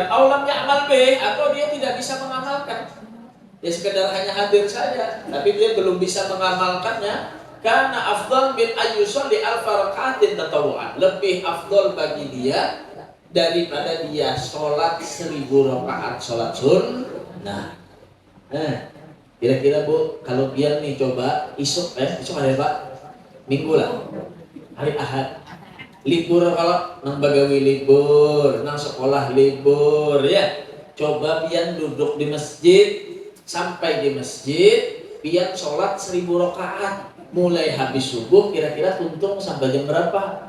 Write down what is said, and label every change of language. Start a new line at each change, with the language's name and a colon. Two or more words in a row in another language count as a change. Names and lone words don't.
Arabic: Aulam ya'mal bih,
Indonesian: atau dia tidak bisa mengamalkan, dia sekedar hanya hadir saja, tapi dia belum bisa mengamalkannya. Karena
Arabic: afdal bin ayyusalli alfa raka'atin tatawu'an,
Indonesian: lebih afdal bagi dia daripada dia sholat 1000 rakaat sholat sunnah.
Banjar: Nah, kira-kira Bu, kalau biar nih coba isuk hari Pak, minggu lah, hari Ahad, libur, kalau nang bagawi libur, nang sekolah libur ya. Coba pian duduk di masjid, sampai di masjid pian sholat 1000 rakaat mulai habis subuh kira-kira tuntung sampai jam berapa?